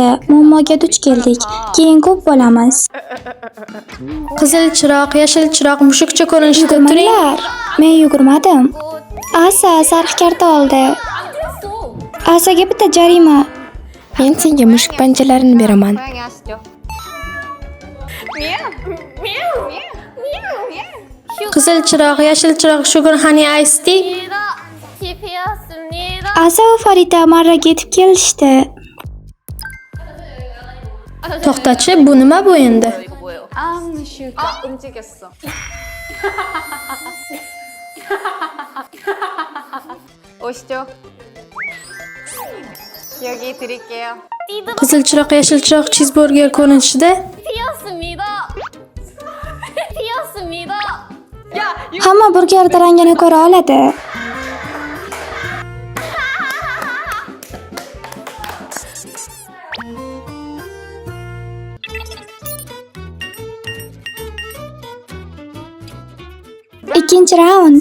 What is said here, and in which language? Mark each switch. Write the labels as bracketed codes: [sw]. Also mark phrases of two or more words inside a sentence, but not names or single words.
[uz] Muammoga duch keldik. Keyin ko'p bo'lamiz. Qizil chiroq, yashil chiroq, mushukcha ko'rinishda turing. Yugurmanglar. Men yugurmadim. Asa sariq karta oldi. Asaga bitta jarima. Men senga mushuk panjalarini beraman. [ko] 고양이 하시죠. [uz] Qizil chiroq, yashil chiroq, [en] sugar honey iced tea. [uz] Asa va Farida marraga yetib kelishdi. To'xtachi, bu nima bu endi? [ko] 움직였어. 오시죠. 여기 드릴게요. [uz] Qizil chiroq, yashil chiroq, cheeseburger ko'rinishida. Hamma burgerda rangini ko'ra oladi. Ikkinchi raund.